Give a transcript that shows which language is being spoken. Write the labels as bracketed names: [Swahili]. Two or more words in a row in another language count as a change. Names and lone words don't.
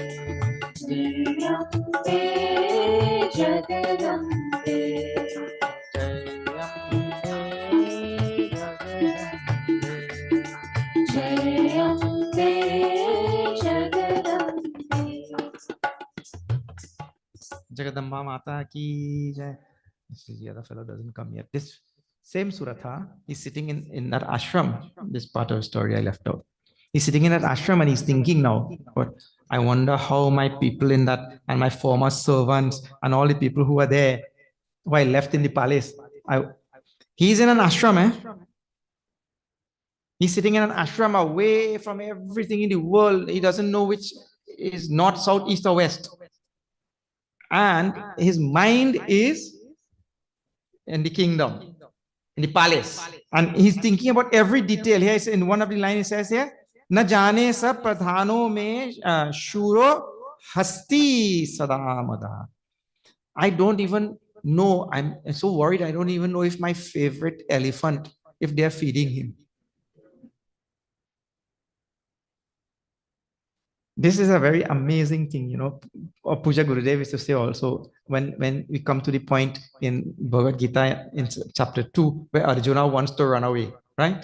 [Hindi] जयम्बे जगदम्बे जयम्बे जगदम्बे जगदम्बा माता की जय. [English] The other fellow doesn't come yet. This same Suratha is sitting in that ashram. This part of the story I left out. He's sitting in that ashram and he's thinking now, but I wonder how my people in that and my former servants and all the people who are there, who I left in the palace. He's in an ashram, eh? He's sitting in an ashram away from everything in the world. He doesn't know which is north, south, east, or west. And his mind is in the kingdom, in the palace. And he's thinking about every detail. Here in one of the lines, he says here, [Sanskrit] न जाने स प्रधानो मे शूरो हस्ती सदामद. [English] I don't even know. I'm so worried. I don't even know if my favorite elephant, if they're feeding him. This is a very amazing thing, you know. Puja Gurudev used to say also, when we come to the point in Bhagavad Gita in chapter 2, where Arjuna wants to run away, right?